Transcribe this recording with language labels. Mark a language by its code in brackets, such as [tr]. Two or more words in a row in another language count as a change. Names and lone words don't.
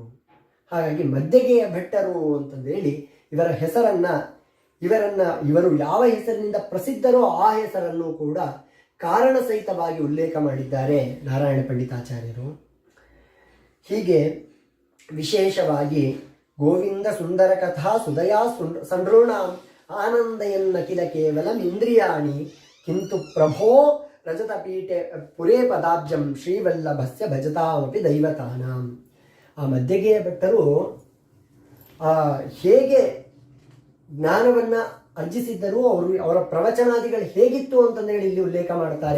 [kn] ಹಾಗಾಗಿ ಮಧ್ಯಗೆಯ ಭಟ್ಟರು ಅಂತಂದೇಳಿ ಇವರ ಹೆಸರನ್ನ ಇವರು ಯಾವ ಹೆಸರಿನಿಂದ ಪ್ರಸಿದ್ಧರೋ ಆ ಹೆಸರನ್ನು ಕೂಡ ಕಾರಣ ಸಹಿತವಾಗಿ ಉಲ್ಲೇಖ ಮಾಡಿದ್ದಾರೆ ನಾರಾಯಣ ಪಂಡಿತಾಚಾರ್ಯರು. ಹೀಗೆ ವಿಶೇಷವಾಗಿ [sa] ಗೋವಿಂದ ಸುಂದರ ಕಥಾ ಸುದಯಾ ಸಂಡೃಣಾಂ ಆನಂದಯನ್ನ ಕಿಲ ಕೇವಲ ಇಂದ್ರಿಯಾಣಿ ಕಿಂತು ಪ್ರಭೋ ರಜತಪೀಠೆ ಪುರೇ ಪದಾಬ್ಜಂ ಶ್ರೀವಲ್ಲಭಸ್ಯ ಭಜತಾಮಪಿ ದೈವತಾನಾಂ. [kn] ಆ ಮಧ್ಯಗೆಯ ಭಟ್ಟರು ಹೇಗೆ ಜ್ಞಾನವನ್ನು ಅರ್ಜಿಸಿದ್ದರು, ಅವರ ಪ್ರವಚನಾದಿಗಳು ಹೇಗಿತ್ತು ಅಂತಂದೇಳಿ ಇಲ್ಲಿ ಉಲ್ಲೇಖ ಮಾಡ್ತಾರೆ.